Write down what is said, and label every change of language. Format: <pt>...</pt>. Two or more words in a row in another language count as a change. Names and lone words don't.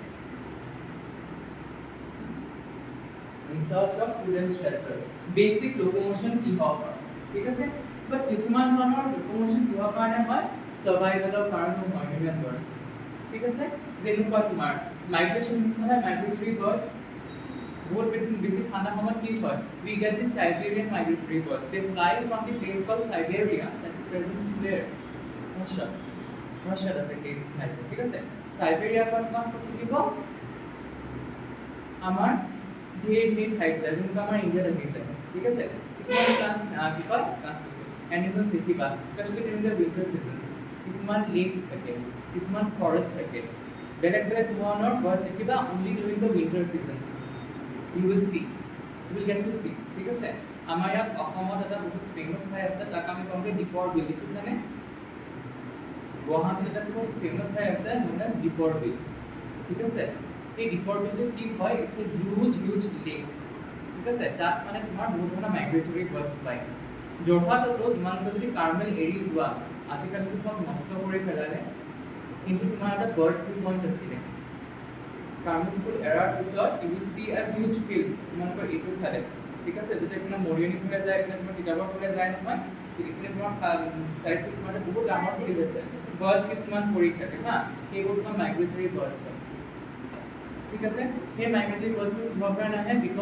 <en>Basic locomotion</en> <as>কি হ'ব ঠিক আছে বাট কিছুমান ধৰণৰ locomotion কিহৰ কাৰণে হয় সাৰ্ভাইভেলৰ কাৰণে হয় ৰিমেম্বাৰ ঠিক আছে যেনেকুৱা তোমাৰ মাইগ্ৰেশ্যন হিচাপে</as> <en>migratory birds</en> <as>বহুত বেছি ঠাণ্ডা সময়ত কি হয়</as> <en>we get the Siberian migratory birds they fly from the place called Siberia that is present there Russia</en> <as>আছে কি ঠিক আছে সাইবেৰিয়া পৰা তোমাক থাকিব আমাৰ ঢেৰ ঠাইত যায় যেনেকুৱা আমাৰ ইণ্ডিয়াত আহিছে ঠিক আছে কিছুমান প্লান্টছ কি কয়</as> <en>plants animals</en> <as>দেখিবা</as> <en>specially in the winter seasons</en> <as>কিছুমান লেকছ থাকে কিছুমান ফৰেষ্ট থাকে বেলেগ ধৰণৰ গছ দেখিবা</as> <en>only during the winter season you will get to see</en> <as>ঠিক আছে আমাৰ ইয়াত অসমত এটা বহুত ফেমাছ ঠাই আছে তাক আমি কওঁগে দীপৰ বিল দেখিছানে গুৱাহাটীত এটা বহুত ফেমাছ ঠাই আছে</as> <en>known as</en> <as>দীপৰ বিল ঠিক আছে এই দীপৰ বিলটো কি হয়</as> <en>it's a huge lake</en> <as>ঠিক আছে তাত মানে তোমাৰ বহুত ধৰণৰ</as> <en>migratory birds</en> <as>পায় যোৰহাটতো তোমালোকে যদি কাৰ্মেল এৰি যোৱা আজিকালিতো চব নষ্ট কৰি পেলালে কিন্তু তোমাৰ এটা</as> <en>bird view point</en> <as>আছিলে কাৰ্মেল স্কুল এৰাৰ পিছত</as> <en>you will see a huge field</en> <as>তোমালোকৰ এইটো ফালে ঠিক আছে যেতিয়া আপোনাৰ মৰিয়নি ফালে যায় আপোনাৰ তোমাৰ কিতাপৰ ফালে যায় নহয় এইপিনে তোমাৰ চাইডটো তোমাৰ বহুত ডাঙৰ ফিল্ড আছে বাৰ্ডছ কিছুমান পৰি থাকে হা সেইবোৰ তোমাৰ</as> <en>migratory birds</en> <as>হয় ঠিক আছে সেই মাইগ্ৰেটৰী বাৰ্ডছবোৰ কিহৰ কাৰণে আহে বিকজ</as>